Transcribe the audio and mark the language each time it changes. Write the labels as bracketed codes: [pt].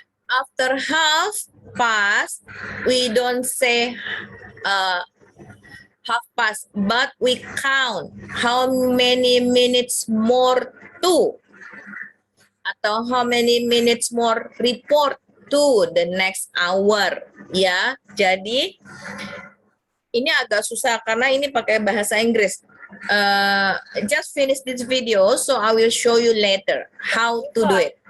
[en] After half past, we don't say half past, but we count how many minutes more to, atau how many minutes more report to the next hour, ya. [id] Jadi ini agak susah karena ini pakai bahasa Inggris. [en] Just finish this video, so I will show you later how to do it.